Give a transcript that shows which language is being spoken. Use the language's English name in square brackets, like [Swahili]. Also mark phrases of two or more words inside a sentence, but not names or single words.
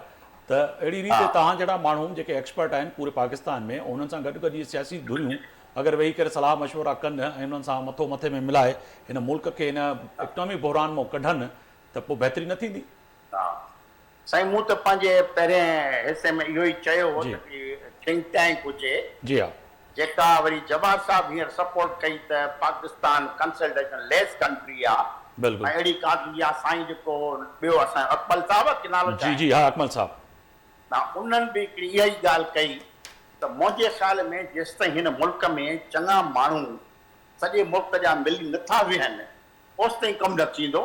[Sindhi] त अहिड़ी रीति तव्हां जहिड़ा माण्हू जेके एक्सपर्ट आहिनि पूरे पाकिस्तान में, उन्हनि सां गॾु गॾु इहे सियासी धुरियूं अगरि वेही करे सलाह मशवरा कनि ऐं उन्हनि सां मथो मथे में मिलाए हिन मुल्क खे हिन इकनॉमिक बहरान मां कढनि त पोइ बहितरी न थींदी? साईं मूं त पंहिंजे पहिरें हिसे में इहो ई चयो हो त [English] think tank [Sindhi] हुजे, जी हा, जेका वरी जवाहर साहब हींअर सपोर्ट कई त पाकिस्तान [English] consultation less country [Sindhi] आहे। बिल्कुलु अहिड़ी कादी आहे साईं जेको ॿियो असां अकमल साहब के नालो जी जी हा अकमल साहब, उन्हनि बि हिकिड़ी इहा ई ॻाल्हि कई त मुंहिंजे ख़्याल में जेसिताईं हिन मुल्क में चङा माण्हू सॼे मुल्क जा मिली नथा वेहनि ओसिताईं कमु न थींदो।